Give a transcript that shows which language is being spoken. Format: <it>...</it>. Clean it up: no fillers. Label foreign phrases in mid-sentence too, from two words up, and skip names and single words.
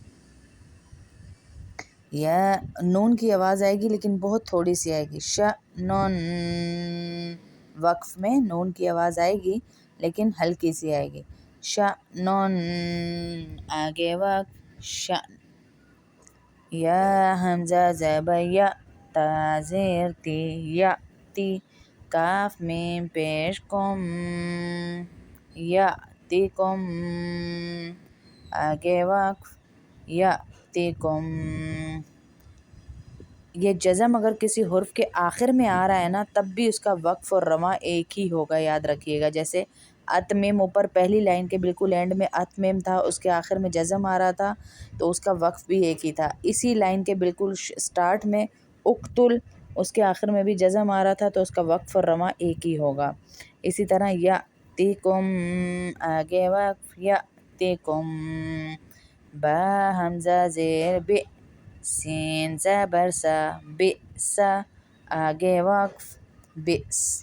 <ur>یا نون کی آواز آئے گی لیکن بہت تھوڑی سی آئے گی شا نون وقف میں نون کی آواز آئے گی لیکن ہلکی سی آئے گی شا نون آگے وقف شا یا حمزہ زبر یا تا زیر تی یا تی کاف میم پیش کم یا تی کم آگے وقف یا تی کم یہ جزم اگر کسی حرف کے آخر میں آ رہا ہے نا تب بھی اس کا وقف اور رواں ایک ہی ہوگا یاد رکھیے گا جیسے اتمم اوپر پہلی لائن کے بالکل اینڈ میں اتمم تھا اس کے آخر میں جزم آ رہا تھا تو اس کا وقف بھی ایک ہی تھا اسی لائن کے بالکل سٹارٹ میں اقتل اس کے آخر میں بھی جزم آ رہا تھا تو اس کا وقف اور رواں ایک ہی ہوگا اسی طرح یا تیکم آگے وقف یا تیکم با حمزہ زیر بے سین زبر سا بئسا آگے وقف بئس</ur>